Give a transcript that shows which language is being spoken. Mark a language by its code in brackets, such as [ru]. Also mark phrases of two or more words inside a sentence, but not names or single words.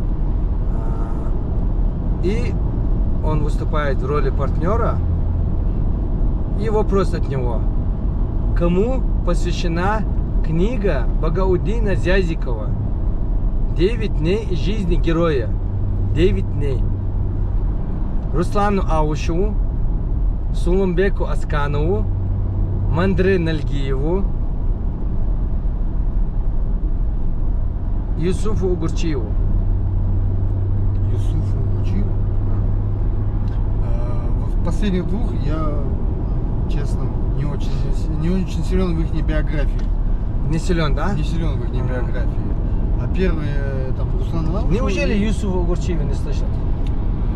[ru] И он выступает в роли партнера. И вопрос от него. Кому посвящена книга Багаудина Зязикова «9 дней из жизни героя»? 9 дней. Руслану Аушеву, Сулумбеку Асканову, Мандре Нальгиеву, Юсуфу Угурчиеву. Юсуфу Угурчиеву? В последних двух я, честно, не очень силен в их биографии. Не силен, да? Не силен в их биографии. А первые, там, Руслан Лавшев... Неужели Юсуфа Угурчиева не слышал?